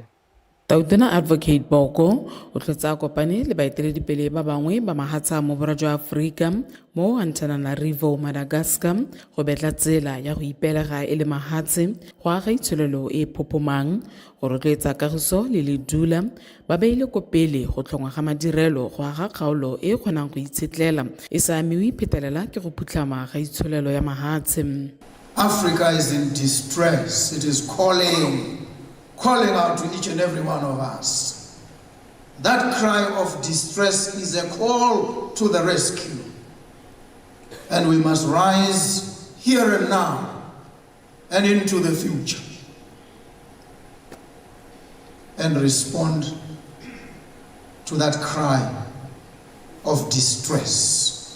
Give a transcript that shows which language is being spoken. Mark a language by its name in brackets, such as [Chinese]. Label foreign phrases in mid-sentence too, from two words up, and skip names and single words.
[Tswana] Tautona Advocate Boko o tlotsa kopane le baeteledipele ba bangwe ba mahatsha mo borwa jwa Aforika mo Antananarivo, Madagascar go betla tsela ya go ipelega e le mahatshe go aga itsholelo e phopomang go rotloetsa kagiso le ledula ba beile ko pele go tlhongwa ga madirelo go aga kgaolo e kgonang go itshetlela e sa amiwe phetelela ke go phutlhama ga itsholelo ya mahatshe. [English] Africa is in distress. It is calling out to each and every one of us. That cry of distress is a call to the rescue. And we must rise here and now and into the future and respond to that cry of distress.